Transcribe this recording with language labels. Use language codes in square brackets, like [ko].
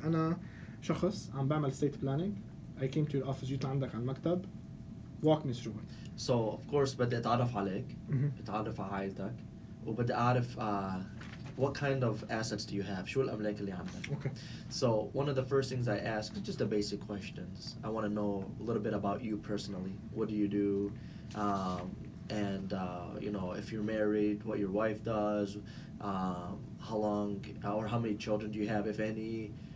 [ar] انا شخص عم بعمل ستيت بلانينج. [en] I came to your office، [ar] جيت لعندك على المكتب. [en] walk me through it. So of course [ar] بدي اتعرف عليك، اتعرف على عائلتك، وبدي اعرف [en] what kind of assets do you have؟ [ar] شو الأملاك اللي عندك؟ [en] Okay. So one of the first things I ask is just the basic questions. I want to know a little bit about you personally. What do you do? And you know, if you're married, what your wife does, how long or how many children do you have, if any?